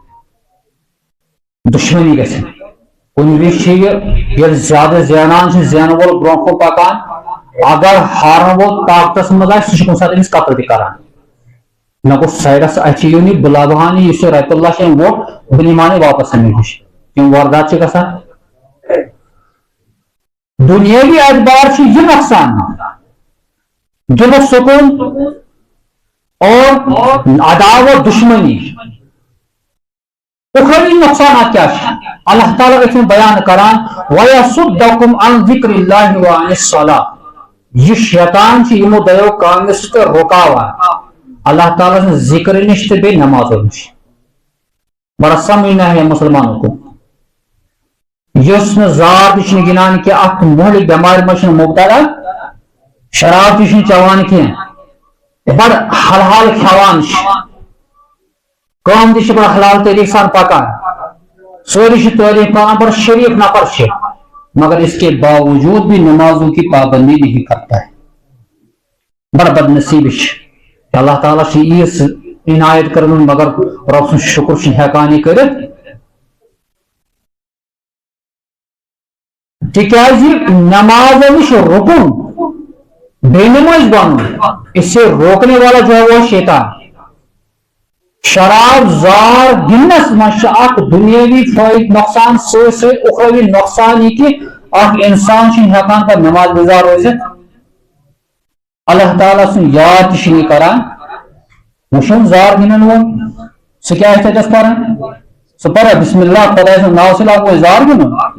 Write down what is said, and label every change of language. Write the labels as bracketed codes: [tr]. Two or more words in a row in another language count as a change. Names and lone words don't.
[ks] دُشمنی گژھِ کُنہِ وِزِ چھِ ییٚلہِ زیادٕ زینان چھُ زینہٕ وول برونٛہہ کُن پکان اگر ہارن وول طاقتس منٛز آسہِ سُہ چھُ کُنہِ ساتہٕ أمِس قتل تہِ کران مےٚ گوٚژھ سایڈس اَتھِ یُن یہِ بہٕ لبہٕ یہِ یُس یہِ رۄپیہِ لچھ أمۍ ووٚٹ بہٕ نِمہٕ یہِ واپس أمِس نِش یِم واردات چھِ گژھان دُنیٲوی اعتبار چھُ یہِ نۄقصان دِلُک سکوٗن اور عداوت دشمنی اخروی نقصانات کیا چھِ اللہ تعالیٰ اتھ بیان کران [ar] وَيَصُدَّكُمْ عَنْ ذِكْرِ اللَّهِ وَعَنِ الصَّلَاةِ [ks] یہ شیطان چھِ یِمو دۄیو کامیو سۭتۍ رُکاوان اللہ تعالیٰ سٕنٛز ذِکر نِش تہٕ بیٚیہِ نمازو نِش [ur] بڑا سمجھنا ہے مسلمانوں کو [ks] یُس نہٕ زار تہِ چھُنہٕ گِنٛدان کینٛہہ اکھ مۄہلہِ بٮ۪مارِ منٛز چھُنہٕ مُبتلا شراب تہِ چھُنہٕ چٮ۪وان کینٛہہ بڑٕ حلال کھٮ۪وان چھُ کٲم تہِ چھِ بڑٕ حلال طریقہٕ سان پکان سورُے چھُ تعلیٖم کران بڑا شریف نفر چھُ [ur] مگر اس کے باوجود بھی نمازوں کی پابندی نہیں کرتا ہے [ks] بڑا بد نصیب چھُ اللہ تعالیٰ چھُ ییٖژ عنایت کٔرمٕژ مگر رۄب سُنٛد شُکر چھُنہٕ ہٮ۪کان یہِ کٔرِتھ تِکیازِ نمازن نِش رُکُن بے نماز بنُن [ur] اس سے روکنے والا جو ہے وہ شیطان شراب [ks] زار گِنٛدنس منٛز چھُ اکھ دُنیٲوی فٲیدٕ نۄقصان سۭتۍ سۭتۍ اُخروی نۄقصان یہِ کہِ اکھ انسان چھُنہٕ ہٮ۪کان پتہٕ نماز گُزار روٗزِتھ اللہ تعالیٰ سُنٛد یاد تہِ چھُنہٕ یہِ کران وٕچھُن زار گِنٛدن وول سُہ کیٛاہ آسہِ تتٮ۪س پران سُہ پرا [ar] بسم اللہ [ks] خۄداے سُنٛد ناو سۭتۍ لاگو زار گِنٛدُن